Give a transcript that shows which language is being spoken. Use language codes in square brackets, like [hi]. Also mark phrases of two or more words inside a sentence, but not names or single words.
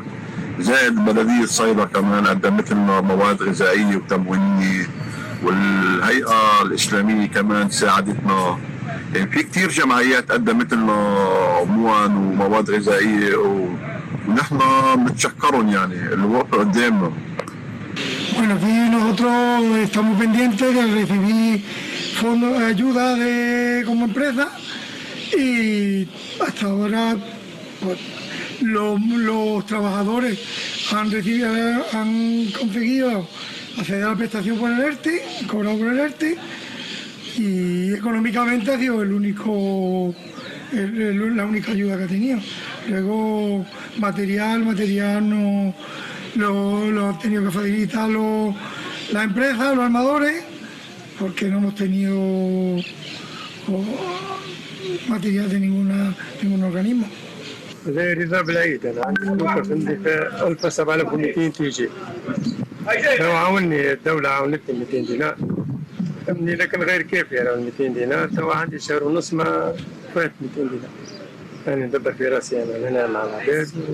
[ar] زائد بلدية صيدا كمان قدمت لنا مواد غذائية وتموينية، والهيئة الإسلامية كمان ساعدتنا. يعني في كتير جمعيات قدمت لنا أموال ومواد غذائية ونحن بنتشكرهم يعني اللي وقفوا قدامنا. [es] Bueno, aquí nosotros estamos pendientes de recibir fondos, ayuda como empresa, y hasta ahora pues, los trabajadores han conseguido acceder a la prestación por el ERTE, cobrado por el ERTE, y económicamente ha sido la única ayuda que ha tenido. Luego material no lo han tenido que facilitar las empresas, los armadores, porque no hemos tenido material de ningún organismo. [ar] زي رضا بالعيد انا عندي فلوس عندي 1700 تيجي. لو عاوني الدولة عاونتني 200 دينار. فهمني لكن غير كيف يعني 200 دينار تو عندي شهر ونص ما فات 200 دينار. انا ندبر في راسي انا هنا مع العباد.